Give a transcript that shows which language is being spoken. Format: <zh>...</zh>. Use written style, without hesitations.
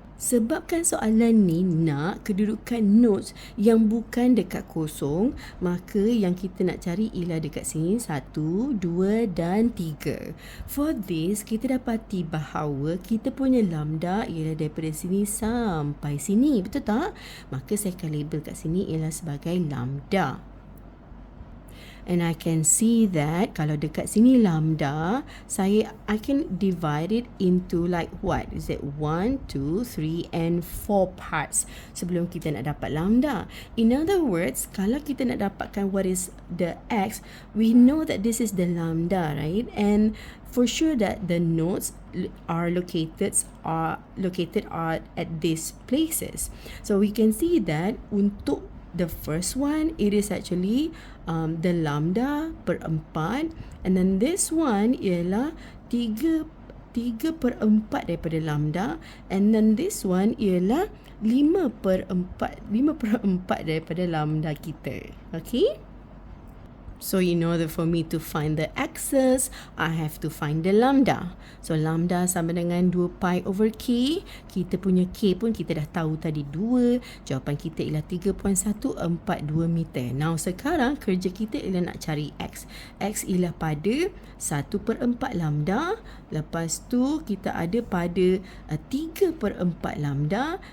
<ms>Sebabkan soalan ni nak kedudukan nodes yang bukan dekat 0, maka yang kita nak cari ialah dekat sini 1, 2 dan 3.</ms> <en>For this,</en> <ms>kita dapati bahawa kita punya lambda ialah daripada sini sampai sini, betul tak? Maka saya akan label kat sini ialah sebagai lambda.</ms> <en>And I can see that</en> <ms>kalau dekat sini lambda,</ms> <en>I can divide it into like what? Is it 1, 2, 3 and 4 parts</en> <ms>sebelum kita nak dapat lambda.</ms> <en>In other words,</en> <ms>kalau kita nak dapatkan</ms> <en>what is the X, we know that this is the lambda, right? And for sure that the nodes are located at these places. So we can see that untuk the first one, it is actually the lambda per 4, and then this one ialah 3 per 4 daripada lambda, and then this one ialah 5 per 4</en> <ms>daripada lambda kita.</ms> <en>Okay? So in order for me to find the x's, I have to find the lambda. So lambda</en> <ms>sama dengan</ms> <en>2 pi over k.</en> <ms>Kita punya k pun kita dah tahu tadi 2. Jawapan kita ialah 3.142 meter. Now sekarang kerja kita ialah nak cari x. X ialah pada 1 per 4 lambda. Lepas tu kita ada pada 3 per 4 lambda.</ms>